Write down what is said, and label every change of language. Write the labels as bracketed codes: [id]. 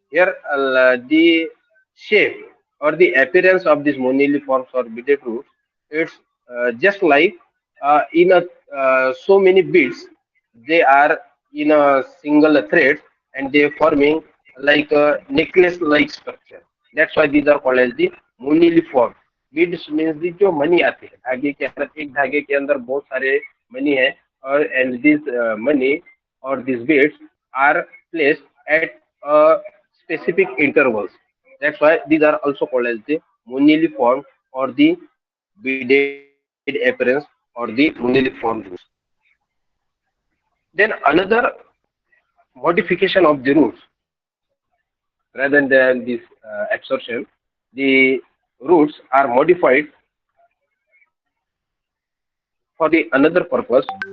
[en] Here, the shape or the appearance of this moniliforms or beaded roots, it's just like in a so many beads, they are in a single thread, and they are forming like a necklace-like structure. That's why these are called as the moniliform. [hi] Beads means the जो money आते हैं धागे के अंदर, एक धागे के अंदर बहुत सारे मनी है, और [en] And this मनी और this beads are placed at specific intervals. That's why these are also called as the moniliform or the beaded appearance or the moniliform roots. Then another modification of the roots, rather than this absorption, the roots are modified for the another purpose.